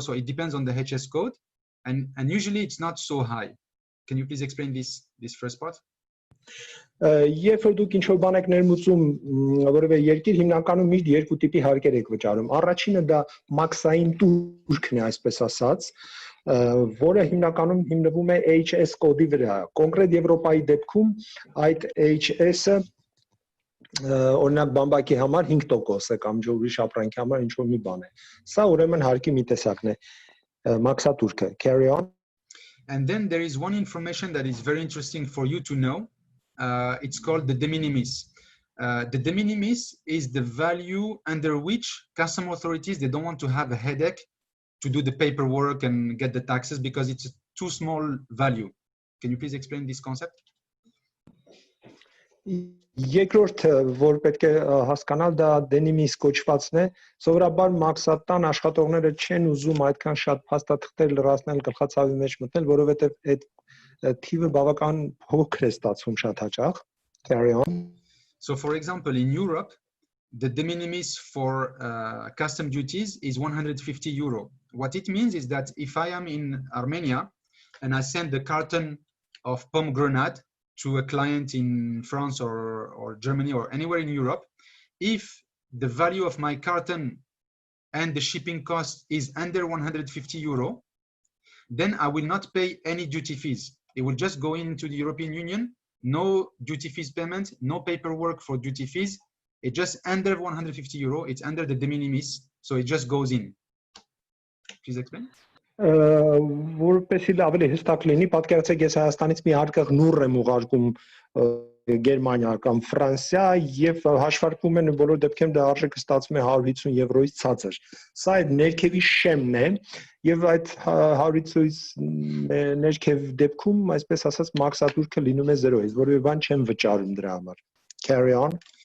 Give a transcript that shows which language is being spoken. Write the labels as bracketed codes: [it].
[en] So it depends on the HS code. And usually it's not so high. Can you please explain this first part? [hy] Երբ որ դուք ինչ-որ բան եք ներմուծում որևէ երկիր, հիմնականում միշտ 2 տիպի հարկեր եք վճարում։ Առաջինը դա մաքսային տուրքն է, այսպես ասած, որը հիմնականում հիմնվում է HS կոդի վրա։ Կոնկրետ Եվրոպայի դեպքում այդ HS-ը օրինակ բամբակի համար 5% է կամ ջուրի շապրանքի համար ինչ-որ մի բան է։ Սա ուրեմն հարկի մի տեսակն է, մաքսատուրքը։ [en] Carry on. And then there is one information that is very interesting for you to know. It's called the de minimis. The de minimis is the value under which custom authorities, they don't want to have a headache to do the paperwork and get the taxes because it's a too small value. Can you please explain this concept? [hy] Երկրորդը, որ պետք է հասկանալ, դա de minimis կոչվածն է, սովորաբար մաքսատան աշխատողները չեն ուզում այդքան շատ փաստաթղթեր լրացնել, գլխացավի մեջ մտնել, որովհետև այդ թիվը բավական փոքր է ստացվում շատ հաճախ. [en] Carry on. So for example, in Europe, the de minimis for custom duties is 150 euro. What it means is that if I am in Armenia and I send the carton of pomegranate to a client in France or Germany or anywhere in Europe, if the value of my carton and the shipping cost is under 150 euro, then I will not pay any duty fees. It will just go into the European Union, no duty fees payment, no paperwork for duty fees. It just under 150 euro, it's under the de minimis, so it just goes in. Please explain. [hy] Որպեսի ավելի հստակ լինի, պատկերացրեք ես Հայաստանից մի հարկեղ նուռ եմ ուղարկում Գերմանիա կամ Ֆրանսիա եւ հաշվարկվում են բոլոր դեպքերում դա արժեքը ստացվում է 150 եվրոից ցածր։ Սա այդ ներքևի շեմն է եւ այդ 150-ից ներքև դեպքում, այսպես ասած, մաքսատուրքը լինում է 0-ից, որովհետեւ բան չեմ վճարում դրա համար։ [en] Carry on.